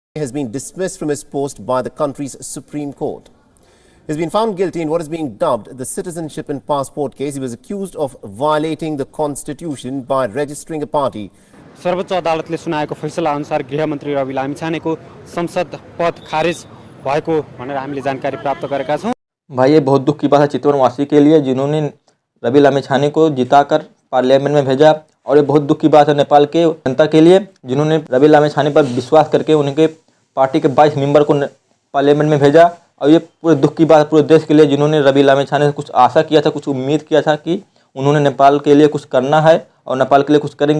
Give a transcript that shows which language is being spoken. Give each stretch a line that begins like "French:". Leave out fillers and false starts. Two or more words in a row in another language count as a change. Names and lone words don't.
English: has been dismissed from his post by the country's Supreme Court. He has been found guilty in what is being dubbed the citizenship and passport case. He was accused of violating the constitution by registering a party.
Nepali: सर्वोच्च अदालतले सुनाएको फैसला अनुसार गृहमन्त्री रवि लामिछानेको संसद पद खारिज भएको भनेर हामीले जानकारी प्राप्त गरेका छौं।
Hindi: भाई, ये बहुत दुख की बात है चितवनवासी के लिए जिन्होंने रवि लामिछाने को जिताकर पार्लियामेंट में भेजा, और ये बहुत दुख की बात है नेपाल के जनता के लिए जिन्होंने रवि लामिछाने पर विश्वास करके उनके पार्टी के 22 मेंबर को पार्लियामेंट में भेजा। और ये पूरे दुख की बात है पूरे देश के लिए जिन्होंने रवि लामिछाने से कुछ आशा किया था, कुछ उम्मीद किया था कि उन्होंने नेपाल के लिए कुछ करना है और नेपाल के लिए कुछ करेंगे।